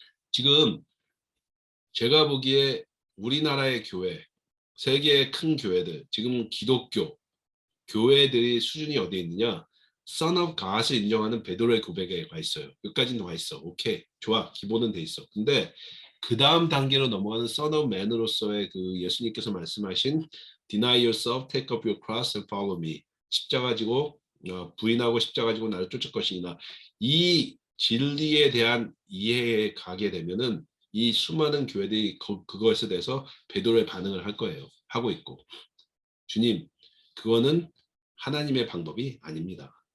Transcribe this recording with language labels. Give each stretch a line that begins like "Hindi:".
Korean: 지금 제가 보기에 우리나라의 교회, 세계의 큰 교회들, 지금 기독교 교회들의 수준이 어디에 있느냐? Son of God을 인정하는 베드로의 고백에 가 있어요. 여기까지는 와 있어. 오케이, 좋아, 기본은 돼 있어. 근데 그 다음 단계로 넘어가는 Son of Man으로서의 그 예수님께서 말씀하신
English: Deny yourself, take up your cross and follow me.
Korean: 십자가 지고 부인하고 십자가 지고 나를 쫓을 것이니라. 이 진리에 대한 이해에 가게 되면은 이 수많은 교회들이 그것에 대해서 베드로의 반응을 할 거예요. 하고 있고. 주님, 그거는 하나님의 방법이 아닙니다.